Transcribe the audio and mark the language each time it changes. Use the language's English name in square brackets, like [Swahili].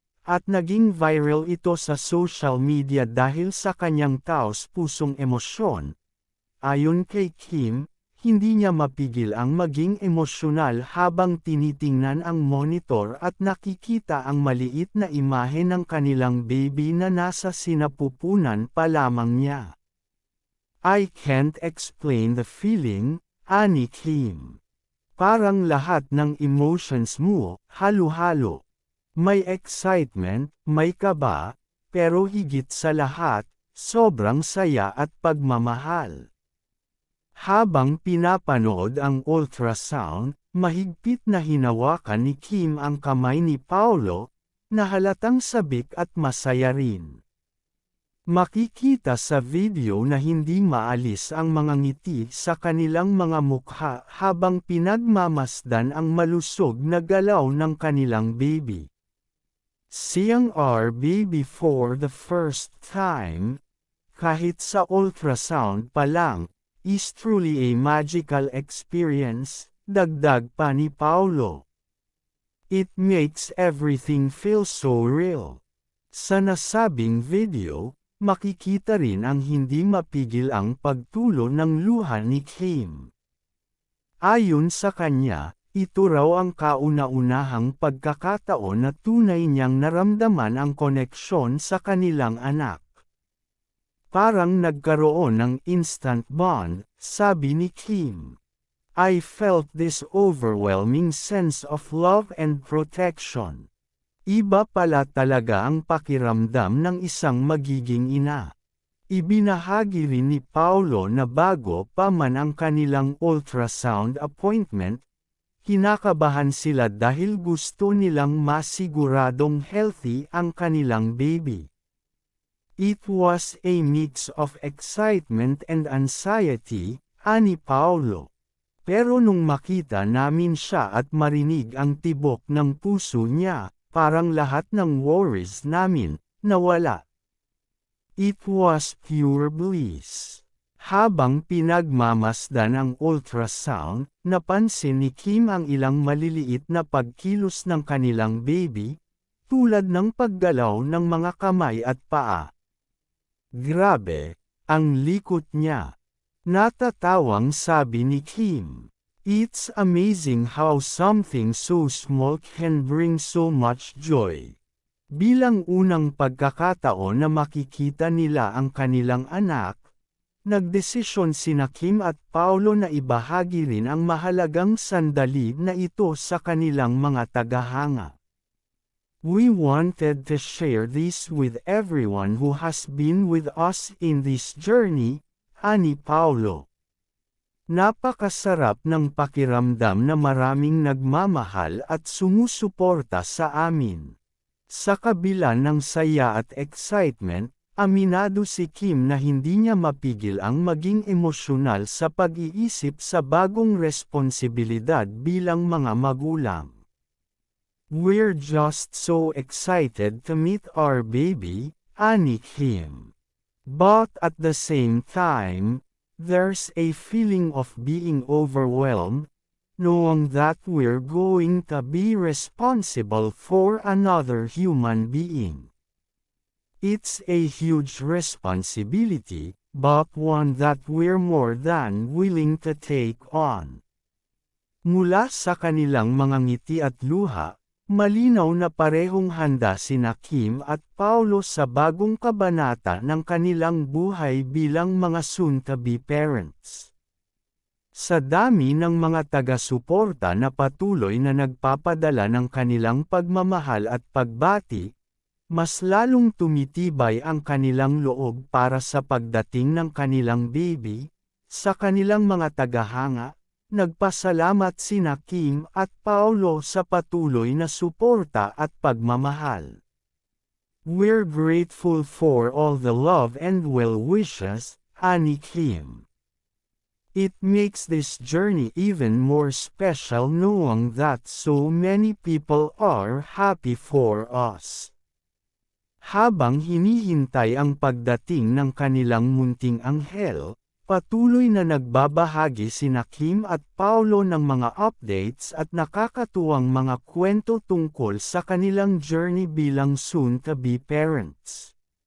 [Filipino] At naging viral ito sa social media dahil sa kanyang taos-pusong emosyon. Ayon kay Kim, hindi niya mapigil ang maging emosyonal habang tinitingnan ang monitor at nakikita ang maliit na imahe ng kanilang baby na nasa sinapupunan pa lamang niya. [English] "I can't explain the feeling," [Filipino] ani Kim. "Parang lahat ng emotions mo, halo-halo. May excitement, may kaba, pero higit sa lahat, sobrang saya at pagmamahal." Habang pinapanood ang ultrasound, mahigpit na hinawakan ni Kim ang kamay ni Paolo, na halatang sabik at masaya rin. Makikita sa video na hindi maalis ang mga ngiti sa kanilang mga mukha habang pinagmamasdan ang malusog na galaw ng kanilang baby. [English] "Seeing our baby for the first time, [Filipino] kahit sa ultrasound pa lang, [English] is truly a magical experience," [Filipino] dagdag pa ni Paolo. [English] "It makes everything feel so real." [Filipino] Sa nasabing video, makikita rin ang hindi mapigil ang pagtulo ng luha ni Kim. Ayon sa kanya, ito raw ang kauna-unahang pagkakataon na tunay niyang naramdaman ang koneksyon sa kanilang anak. "Parang nagkaroon ng instant bond," sabi ni Kim. [English] "I felt this overwhelming sense of love and protection. [Filipino] Iba pala talaga ang pakiramdam ng isang magiging ina." Ibinahagi rin ni Paolo na bago pa man ang kanilang ultrasound appointment, kinakabahan sila dahil gusto nilang masiguradong healthy ang kanilang baby. [English] "It was a mix of excitement and anxiety," [Filipino] ani Paolo. "Pero nung makita namin siya at marinig ang tibok ng puso niya, parang lahat ng worries namin nawala. [English] It was pure bliss." [Filipino] Habang pinagmamasdan ang ultrasound, napansin ni Kim ang ilang maliliit na pagkilos ng kanilang baby, tulad ng paggalaw ng mga kamay at paa. "Grabe, ang likot niya." Natatawang sabi ni Kim. [English] "It's amazing how something so small can bring so much joy." [Filipino] Bilang unang pagkakataon na makikita nila ang kanilang anak, nagdesisyon sina Kim at Paolo na ibahagi rin ang mahalagang sandali na ito sa kanilang mga tagahanga. [English] "We wanted to share this with everyone who has been with us in this journey," [Filipino] ani Paolo. "Napakasarap ng pakiramdam na maraming nagmamahal at sumusuporta sa amin." Sa kabila ng saya at excitement, aminado si Kim na hindi niya mapigil ang maging emosyonal sa pag-iisip sa bagong responsibilidad bilang mga magulang. [English] "We're just so excited to meet our baby," [Filipino] ani Kim. [English] "But at the same time, there's a feeling of being overwhelmed, knowing that we're going to be responsible for another human being. It's a huge responsibility, but one that we're more than willing to take on." [Filipino] Mula sa kanilang mga ngiti at luha, malinaw na parehong handa sina Kim at Paolo sa bagong kabanata ng kanilang buhay bilang mga soon-to-be parents. Sa dami ng mga taga-suporta na patuloy na nagpapadala ng kanilang pagmamahal at pagbati, mas lalong tumitibay ang kanilang loob para sa pagdating ng kanilang baby. Sa kanilang mga tagahanga, nagpasalamat sina Kim at Paolo sa patuloy na suporta at pagmamahal. [English] We're grateful for all the love and well wishes, [Filipino] ani Kim. [English] It makes this journey even more special knowing that so many people are happy for us. [Filipino] Habang hinihintay ang pagdating ng kanilang munting anghel, patuloy na nagbabahagi sina Kim at Paulo ng mga updates at nakakatuwang mga kwento tungkol sa kanilang journey bilang soon-to-be parents.